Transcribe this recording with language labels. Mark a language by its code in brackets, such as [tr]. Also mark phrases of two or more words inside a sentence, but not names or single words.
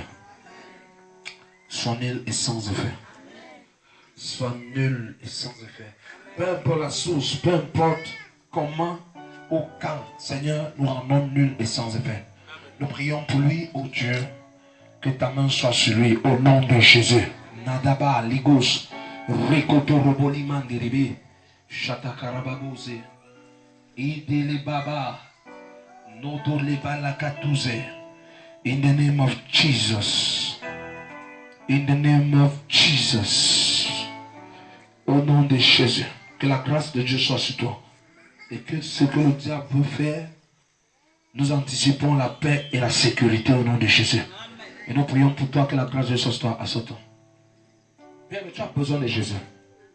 [fr] Soit nul et sans effet. Soit nul et sans effet. Peu importe la source, peu importe comment ou quand, Seigneur, nous rendons nul et sans effet. Nous prions pour lui, ô Dieu, que ta main soit sur lui, au nom de Jésus. Nadaba, Ligos, Rikoto Roboliman Deribi, Shatakarababose, Idele Baba, Nodole Balakatouze, [en] in the name of Jesus. In the name of Jesus. [fr] Au nom de Jésus. Que la grâce de Dieu soit sur toi. Et que ce que le diable veut faire, nous anticipons la paix et la sécurité au nom de Jésus. Et nous prions pour toi que la grâce de Dieu soit sur toi à ce temps. Bien, mais tu as besoin de Jésus.